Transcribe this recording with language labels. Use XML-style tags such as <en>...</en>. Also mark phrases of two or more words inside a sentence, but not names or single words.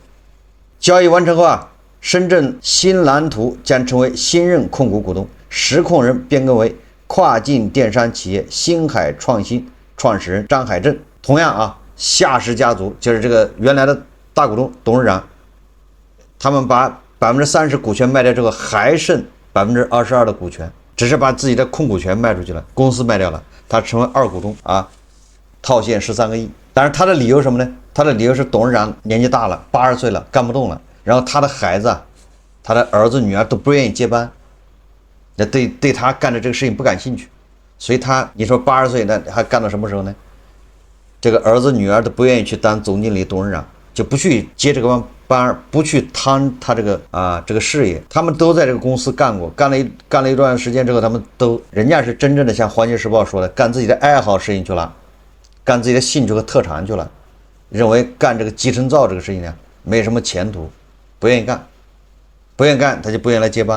<zh>交易完成後啊，深圳新藍圖將成為新任控股股東，實控人變更為跨境電商企業星海創新創始人張海正。同樣啊，夏氏家族就是這個原來的大股東董事長，他們把30%股權賣掉之後，還剩22%的股權，只是把自己的控股權賣出去了，公司賣掉了，他成為二股東啊，套现13個億。但是他的理由什麼呢？他的理由是董事長年紀大了，80歲了，幹不動了，然後他的孩子啊，他的兒子女兒都不願意接班，那对他幹的這個事情不感興趣，所以你說80歲那還幹到什麼時候呢？這個兒子女兒都不願意去當總經理董事长，就不去接這個班，不去趟他這個事業。他們都在這個公司幹過，幹了一段时間之後，人家是真正的像《環球時報》說的，幹自己的爱好事情去了，幹自己的興趣和特長去了，認為幹這個集成灶這個事情呢沒什麼前途，不願意幹，他就不願意來接班。</zh>